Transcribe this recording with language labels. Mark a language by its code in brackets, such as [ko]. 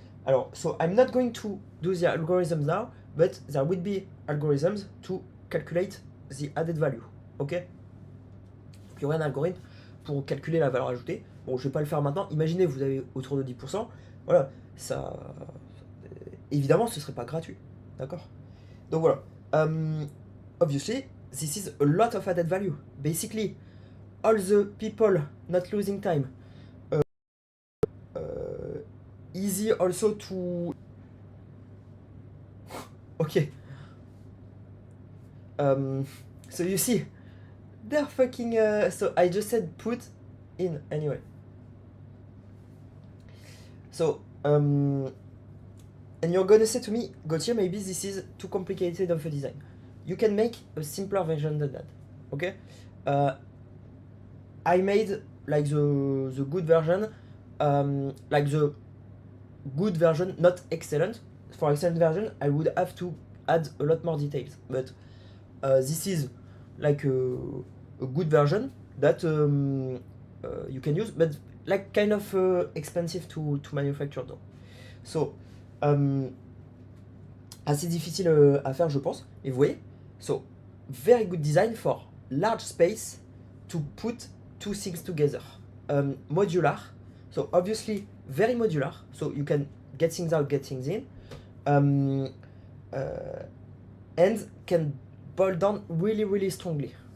[en] Alors, so I'm not going to do the algorithms now, but there will be algorithms to calculate the added value. Ok? [fr] Il y aura un algorithme pour calculer la valeur ajoutée. Bon, je vais pas le faire maintenant. Imaginez, vous avez autour de 10%. Voilà, ça, évidemment, ce serait pas gratuit. D'accord? Donc voilà. [en] Obviously, this is a lot of added value. Basically, all the people not losing time. Easy also to. Okay. So you see, they're fucking. So I just said put in anyway. So and you're gonna say to me, Gauthier, maybe this is too complicated of a design. You can make a simpler version than that. Okay. I made like the good version, like the good version, not excellent. For excellent version, I would have to add a lot more details. But this is like a good version that you can use, but like kind of expensive to manufacture though. [fr] So assez difficile à faire, je pense. Et vous voyez, [en] so very good design for large space to put two things together. Modular, so obviously very modular, so you can get things out, get things in, and can boil down really, really strongly.